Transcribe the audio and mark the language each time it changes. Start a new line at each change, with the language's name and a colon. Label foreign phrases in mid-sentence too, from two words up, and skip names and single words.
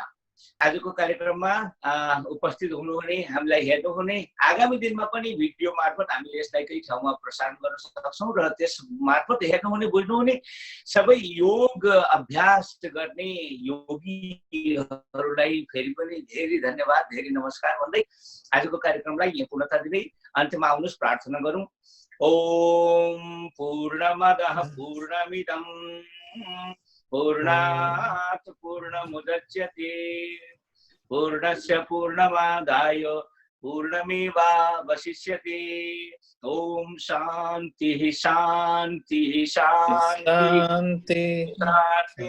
Nepali: आजको कार्यक्रममा उपस्थित हुनुहुने, हामीलाई हेर्नुहुने, आगामी दिनमा पनि भिडियो मार्फत हामीले यसलाई केही ठाउँमा प्रसारण गर्न सक्छौँ र त्यस मार्फत हेर्नुहुने बुझ्नुहुने सबै योग अभ्यास गर्ने योगीहरूलाई फेरि पनि धेरै धन्यवाद, धेरै नमस्कार भन्दै आजको कार्यक्रमलाई यहाँ पूर्णता दिँदै अन्त्यमा आउनुहोस् प्रार्थना गरौँ।
Sanskrit: ओम पूर्णमदः पूर्णमिदं पूर्णात् पूर्णमुदच्यते पूर्णस्य पूर्णमादाय पूर्णमेवावशिष्यते। ओम शान्तिः शान्तिः शान्तिः शान्तिर्भवतु।